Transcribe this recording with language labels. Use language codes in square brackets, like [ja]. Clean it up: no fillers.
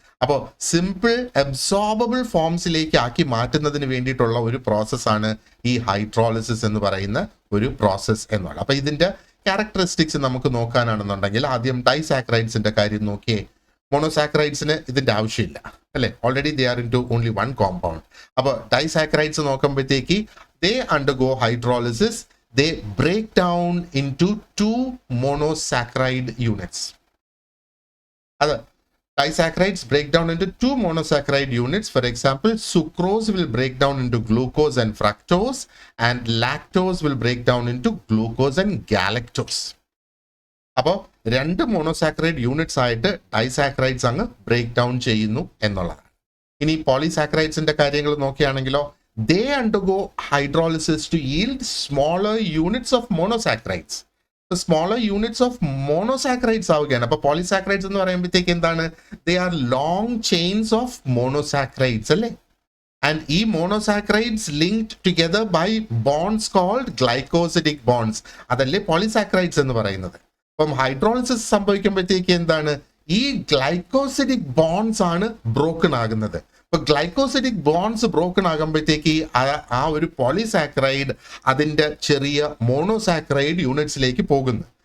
[ml] അപ്പോൾ simple absorbable ഫോംസിലേക്ക് ആക്കി മാറ്റുന്നതിന് വേണ്ടിയിട്ടുള്ള ഒരു പ്രോസസ്സാണ് ഈ ഹൈഡ്രോളിസിസ് എന്ന് പറയുന്ന ഒരു പ്രോസസ്സ് എന്നുള്ളത്. അപ്പോൾ ഇതിൻ്റെ ക്യാരക്ടറിസ്റ്റിക്സ് നമുക്ക് നോക്കാനാണെന്നുണ്ടെങ്കിൽ ആദ്യം ഡൈസാക്രൈഡ്സിന്റെ കാര്യം നോക്കിയേ. മോണോസാക്രൈഡ്സിന് ഇതിൻ്റെ ആവശ്യമില്ല അല്ലേ, [en] Already they are into only one compound. [ml] അപ്പോൾ ഡൈസാക്രൈഡ്സ് നോക്കുമ്പോഴത്തേക്ക് [en] They undergo hydrolysis, they break down into two monosaccharide units. Other disaccharides break down into two monosaccharide units. For example, sucrose will break down into glucose and fructose, and lactose will break down into glucose and galactose. [ml] അപ്പോൾ രണ്ട് monosaccharide units ആയിട്ട് disaccharides അങ്ങ് break down ചെയ്യുന്നു എന്നുള്ളതാണ്. ഇനി പോളിസാക്രൈഡ്സിന്റെ കാര്യങ്ങൾ നോക്കുകയാണെങ്കിലോ, [en] they undergo hydrolysis to yield smaller units of monosaccharides. The smaller units of monosaccharides [ml] ആവുകയാണ്. അപ്പോൾ പോളിസാക്രൈഡ്സ് എന്ന് പറയുമ്പോഴത്തേക്ക് എന്താണ്, [en] they are long chains of monosaccharides [ml] അല്ലേ. [en] And ഈ monosaccharides linked together by bonds called glycosidic bonds. [ml] അതല്ലേ പോളിസാക്രൈഡ്സ് എന്ന് പറയുന്നത്. അപ്പം ഹൈഡ്രോളിസിസ് സംഭവിക്കുമ്പോഴത്തേക്ക് എന്താണ്, ഈ ഗ്ലൈക്കോസിഡിക് ബോണ്ട്സ് ആണ് ബ്രോക്കൺ ആകുന്നത്. ഇപ്പൊ ഗ്ലൈക്കോസിഡിക് ബോണ്ട്സ് ബ്രോക്കൺ ആകുമ്പോഴത്തേക്ക് ആ ഒരു പോളിസാക്രൈഡ് അതിന്റെ ചെറിയ മോണോസാക്രൈഡ് യൂണിറ്റ്സിലേക്ക് പോകുന്നു.